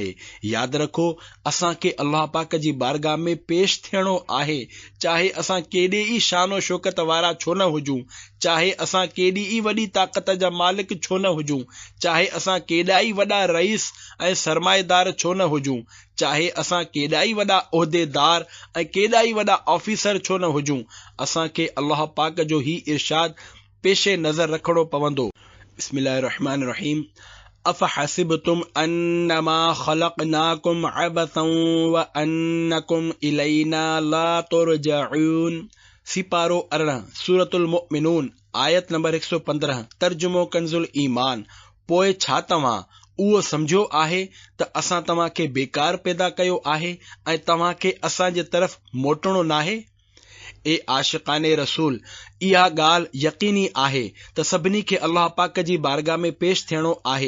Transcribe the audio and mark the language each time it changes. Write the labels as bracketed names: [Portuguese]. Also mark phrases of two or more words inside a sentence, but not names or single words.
[Sindhi] यादि रखो, असांखे अल्लाह पाक जी बारगाह में पेश थियणो आहे, चाहे असां केॾे ई शानो शौकत वारा छो न हुजूं, चाहे असां केॾी ई वॾी ताक़त जा मालिक छो न हुजूं, चाहे असां केॾा ई वॾा रईस ऐं सरमाएदार छो न हुजूं, चाहे असां केॾा ई वॾा उहिदेदार ऐं केॾा ई वॾा ऑफिसर छो न हुजूं, असांखे अल्लाह पाक जो ही इरशाद पेशे नज़र रखणो पवंदो। [Arabic] بسم الله الرحمن الرحيم أفحسبتم أنما خلقناكم عبثا وأنكم إلينا لا ترجعون. [Sindhi] सिपारो 18 सूरतुल मुमिनून आयत नंबर 115। तर्जुमो कंजुल ईमान। पोइ छा तव्हां उहो सम्झो आहे त असां तव्हांखे बेकार पैदा कयो आहे ऐं तव्हांखे असांजे तरफ़ मोटणो नाहे? ए आशिक़ाने रसूल, इहा ॻाल्हि यकीनी आहे त सभिनी खे अल्लाह पाक जी बारगाह में पेश थियणो आहे।